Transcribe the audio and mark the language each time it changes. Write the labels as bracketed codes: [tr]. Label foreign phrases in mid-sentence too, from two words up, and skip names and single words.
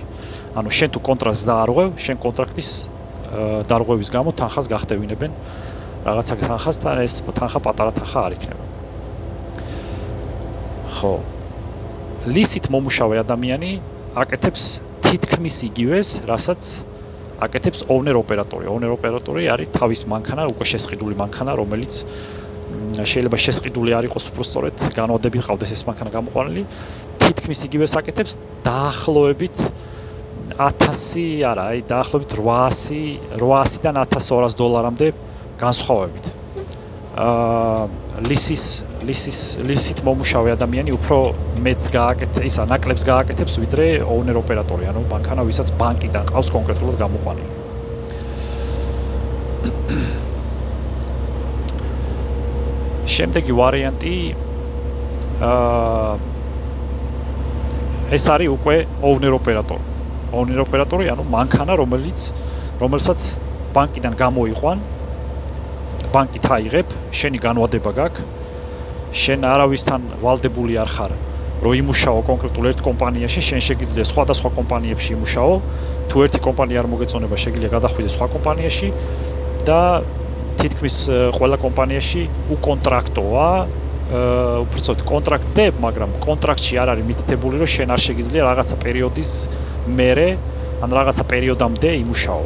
[ka] ანუ შენ თუ კონტრაქტს დაარღვევ, შენ კონტრაქტის დარღვევის გამო თანხას გახდებინებენ რაღაცა თანხას და ეს თანხა პატარა თანხა არ იქნება. ხო. ლისით მომუშავე ადამიანი აკეთებს თითქმის იგივეს, რასაც აკეთებს [en] owner operator. Owner operator [ka] არის თავის მანქანა, უკვე შესყიდული მანქანა, რომელიც შეიძლება შესყიდული არ იყოს უბრალოდ განვადებით ყავდეს ეს მანქანა გამოყვანილი. თითქმის იგივეს აკეთებს დაახლოებით 1000 არა, დაახლოებით 800-დან 1200 დოლარამდე განსხვავებით. ლისით მომუშავე ადამიანი უფრო მეტს გააკეთებს, ნაკლებს გააკეთებს, ვიდრე [en] owner operator, [ka] ანუ მანქანა, ვისაც ბანკიდან ყავს კონკრეტულად გამოყვანილი. შემდეგი ვარიანტი ეს არის უკვე [en] owner operator. Owner operator, [ka] ანუ მანქანა, რომელსაც ბანკიდან გამოიყვან, ბანკით აიღებ, შენი განვადება გაქვს, შენ არავისთან ვალდებული არ ხარ, რომ იმუშაო კონკრეტულ ერთ კომპანიაში, შენ შეგიძლია სხვადასხვა კომპანიებში იმუშაო, თუ ერთი კომპანია არ მოგეწონება, შეგიძლია გადახვიდე სხვა კომპანიაში და თითქმის ყველა კომპანიაში უკონტრაქტოა, უბრალოდ კონტრაქტს დებ, მაგრამ კონტრაქტში არ არის მითითებული, რომ შენ არ შეგიძლია რაღაცა პერიოდის მერე, ან რაღაცა პერიოდამდე იმუშაო.